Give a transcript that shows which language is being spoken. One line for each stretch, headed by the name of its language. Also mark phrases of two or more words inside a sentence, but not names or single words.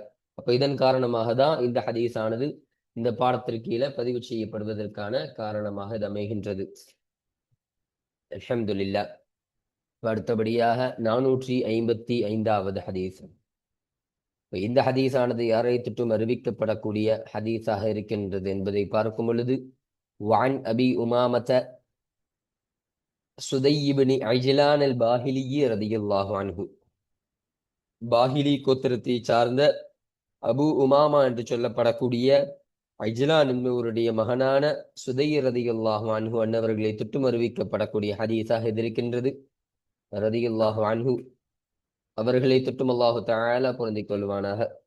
Tamil: அப்ப இதன் காரணமாக தான் இந்த ஹதீஸ் ஆனது இந்த பாடத்திற்கு கீழே பதிவு செய்யப்படுவதற்கான காரணமாக இது அமைகின்றது. அல்ஹம்துலில்லாஹ். அடுத்தபடியாக 455வது ஹதீஸ். இந்த ஹதீஸானது யாரை தொட்டும் அறிவிக்கப்படக்கூடிய ஹதீஸாக இருக்கின்றது என்பதை பார்க்கும் பொழுது,
Arabic: وعن أبي أمامة سدي بن عجلان الباهلي رضي الله عنه,
Tamil: பாஹிலி கோத்திரத்தை சார்ந்த அபு உமாமா என்று சொல்லப்படக்கூடிய அஜ்லான் என்பவருடைய மகனான சுதை
Arabic: رضي الله عنه
Tamil: அன்னவர்களை தொட்டும் அறிவிக்கப்படக்கூடிய ஹதீஸாக இருக்கின்றது.
Arabic: رضي الله عنه
Tamil: அவர்களை தொட்டும்
Arabic: الله تعالى
Tamil: பொருந்திக் கொள்வானாக.